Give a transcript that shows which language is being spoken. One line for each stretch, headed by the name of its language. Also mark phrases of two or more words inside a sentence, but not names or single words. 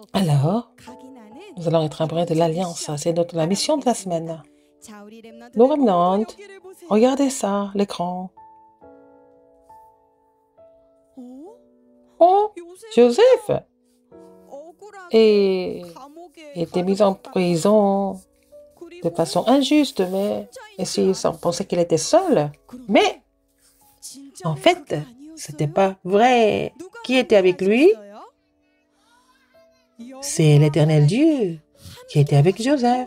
French: Alors,
Korean: 각인하는
French: nous allons être imprégés de l'alliance. C'est la mission de la semaine.
Korean: 자, 우리 렘넌트들
French: Nos remnants,
Korean: 여기를 보세요.
French: regardez ça, l'écran. 어? Oh,
Korean: 요셉
French: Joseph
Korean: 억울하게
French: est,
Korean: 감옥에
French: était mis en
Korean: 가두었다.
French: prison
Korean: 그리고
French: de façon injuste, mais et s'ils pensaient qu'il était seul. Mais en fait, c'était pas vrai. Qui était avec lui? C'est l'Éternel Dieu qui était avec Joseph.